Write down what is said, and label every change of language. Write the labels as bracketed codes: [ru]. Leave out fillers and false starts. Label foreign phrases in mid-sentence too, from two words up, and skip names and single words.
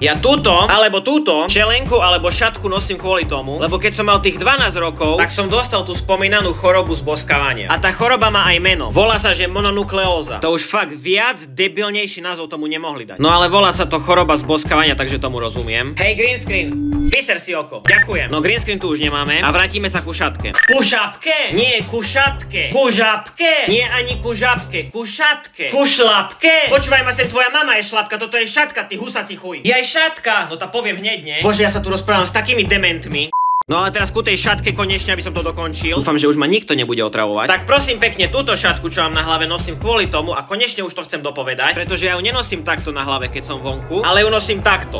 [sk] Ja túto, alebo túto čelenku alebo šatku nosím kvôli tomu, lebo keď som mal tých 12 rokov, tak som dostal tú spomínanú chorobu z boskávania. A tá choroba má aj meno. Volá sa, že mononukleóza. To už fakt viac debilnejší názov tomu nemohli dať. No ale volá sa to choroba z boskávania, takže tomu rozumiem. Hej, [en] green screen, [sk] vyser si oko. Ďakujem. No [en] green screen [sk] tu už nemáme a vrátime sa ku šatke. Ku šapke? Nie, ku šatke. Ku žabke? Nie ani ku žabke, ku šatke. Ku šlapke? Počúvaj ma sem, tvoja mama je šlapka, toto je šatka, ty husací chuj. Je aj šatka. No tá poviem hneď, nie? Bože, ja sa tu rozprávam s takými dementmi. No ale teraz ku tej šatke konečne, aby som to dokončil. Dúfam, že už ma nikto nebude otravovať. Tak prosím pekne, túto šatku, čo mám na hlave, nosím kvôli tomu a konečne už to chcem dopovedať, pretože ja ju nenosím takto na hlave, keď som vonku, ale ju nosím takto.